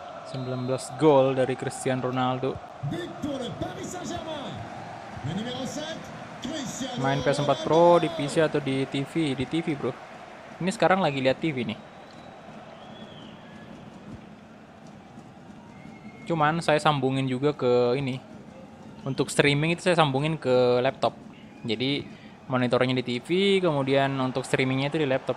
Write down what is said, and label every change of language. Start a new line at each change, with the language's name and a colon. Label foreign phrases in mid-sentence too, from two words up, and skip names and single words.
Indonesian: 19 gol dari Cristiano Ronaldo.
French: But pour le Paris Saint-Germain. Le numéro 7, Cristiano
Indonesian: Main PS4 Pro di PC atau di TV? Di TV, bro. Ini sekarang lagi lihat TV nih. Cuman saya sambungin juga ke ini. Untuk streaming itu saya sambungin ke laptop. Jadi monitornya di TV, kemudian untuk streamingnya itu di laptop.